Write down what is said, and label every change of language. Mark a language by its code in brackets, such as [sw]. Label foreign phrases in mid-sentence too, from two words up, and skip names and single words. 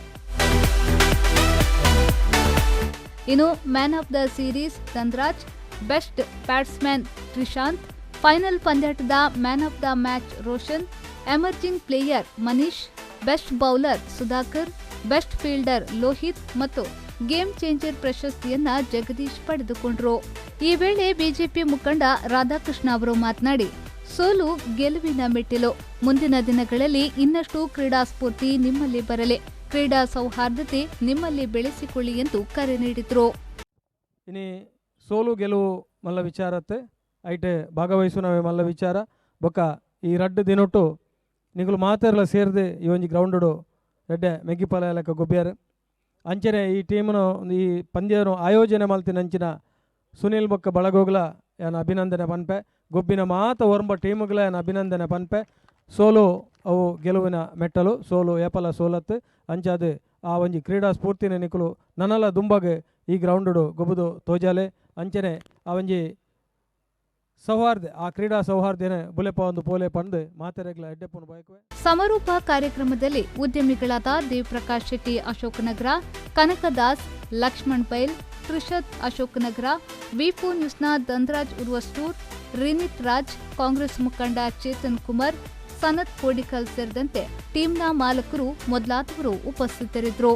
[kn] ಇನ್ನು [en] man of the series [kn] ಧನ್ರಾಜ್, [en] best batsman [kn] ತ್ರಿಶಾಂತ್, ಫೈನಲ್ ಪಂದ್ಯಾಟದ [en] man of the match [kn] ರೋಷನ್, [en] emerging player [kn] ಮನೀಶ್, [en] best bowler [kn] ಸುಧಾಕರ್, [en] best fielder [kn] ಲೋಹಿತ್ ಮತ್ತು [en] game changer [kn] ಪ್ರಶಸ್ತಿಯನ್ನ ಜಗದೀಶ್ ಪಡೆದುಕೊಂಡರು. ಈ ವೇಳೆ ಬಿಜೆಪಿ ಮುಖಂಡ ರಾಧಾಕೃಷ್ಣ ಅವರು ಮಾತನಾಡಿ, ಸೋಲು ಗೆಲುವಿನ ಮೆಟ್ಟಿಲು, ಮುಂದಿನ ದಿನಗಳಲ್ಲಿ ಇನ್ನಷ್ಟು ಕ್ರೀಡಾ ಸ್ಫೂರ್ತಿ ನಿಮ್ಮಲ್ಲಿ ಬರಲಿ, ಕ್ರೀಡಾ ಸೌಹಾರ್ದತೆ ನಿಮ್ಮಲ್ಲಿ ಬೆಳೆಸಿಕೊಳ್ಳಿ ಎಂದು ಕರೆ ನೀಡಿದರು. [tcy] ಇನಿ ಸೋಲು ಗೆಲುವು ಮಲ್ಲ ವಿಚಾರತ್ತೆ ಐಟೆ ಭಾಗವಹಿಸುನವೆ ಮಲ್ಲ ವಿಚಾರ ಬೊಕ್ಕ ಈ ರಡ್ಡು ದಿನೊಟ್ಟು ನಿಗಳು ಮಾತೆರ್ಲ ಸೇರಿದೆ ಈ ಒಂಜಿ ಗ್ರೌಂಡು ಎಡ್ಡೆ ಮೆಗ್ಗಿಪಾಲ ಲೆಕ್ಕ ಗೊಬ್ಬ್ಯಾರು ಅಂಚನೆ ಈ ಟೀಮ್ನ ಈ ಪಂದ್ಯವನ್ನು ಆಯೋಜನೆ ಮಲ್ತಿನಂಚಿನ ಸುನಿಲ್ ಬೊಕ್ಕ ಬಳಗೋಗ್ಲ ಏನು ಅಭಿನಂದನೆ ಪನ್ಪೆ, ಗೊಬ್ಬಿನ ಮಾತ ಒರ್ಂಬ ಟೀಮ್ಗಳ ಏನು ಅಭಿನಂದನೆ ಪನ್ಪೆ. ಸೋಲು ಅವು ಗೆಲುವಿನ ಮೆಟ್ಟಲು, ಸೋಲು ಏಪಲ ಸೋಲತ್ತು ಅಂಚಾದು ಆ ಒಂಜಿ ಕ್ರೀಡಾ ಸ್ಫೂರ್ತಿನ ನಿಕುಲು ನನ್ನಲ ದುಂಬಗೆ ಈ ಗ್ರೌಂಡು ಗೊಬ್ಬುದು ತೋಜಾಲೆ ಅಂಚನೆ ಆ ಒಂಜಿ ಸೌಹಾರ್ದ ಆ ಕ್ರೀಡಾ ಸೌಹಾರ್ದನೆ ಬುಲೆಪ ಒಂದು ಪೋಲೆ ಪಂದು ಮಾತೆರೆಗ್ಲ ಎಡ್ಡೆಪ್ಪನ ಬಯಕುವೆ. [kn] ಸಮಾರೋಪ ಕಾರ್ಯಕ್ರಮದಲ್ಲಿ ಉದ್ಯಮಿಗಳಾದ ದೇವಪ್ರಕಾಶ್ ಶೆಟ್ಟಿ ಅಶೋಕನಗರ, ಕನಕದಾಸ್, ಲಕ್ಷ್ಮಣ್ ಬೈಲ್, ತ್ರಿಷತ್ ಅಶೋಕನಗರ, ವಿಪೋ ನ್ಯೂಸ್ನ ಧನ್ರಾಜ್ ಉರ್ವಸ್ಟೂರ್, ರಿನಿತ್ ರಾಜ್, ಕಾಂಗ್ರೆಸ್ ಮುಖಂಡ ಚೇತನ್ ಕುಮಾರ್, ಸನತ್ ಕೋಡಿಕಲ್ ಸೇರಿದಂತೆ ಟೀಮ್ನ ಮಾಲಕರು ಮೊದಲಾದವರು ಉಪಸ್ಥಿತರಿದ್ದರು.